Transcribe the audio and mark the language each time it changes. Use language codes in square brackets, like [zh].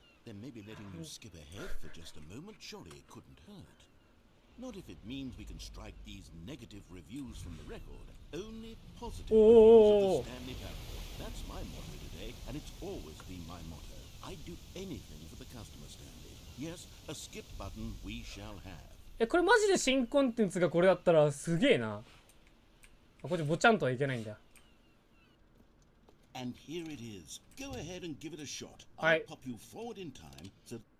[en] Then maybe letting you skip ahead for just a moment, surely it couldn't hurt. Not if it means we can strike these negative reviews from the record. Only positive reviews of the Stanley Parable. That's my motto today, and it's always been my motto. I'd do anything for the customer, Stanley. Yes, a skip button we shall have. [ja] これマジで新コンテンツがこれだったらすげえな。こっちボチャンとはいけないんだ。 [en] And here it is. Go ahead and give it a shot. Alright. I'll pop you forward in time. So.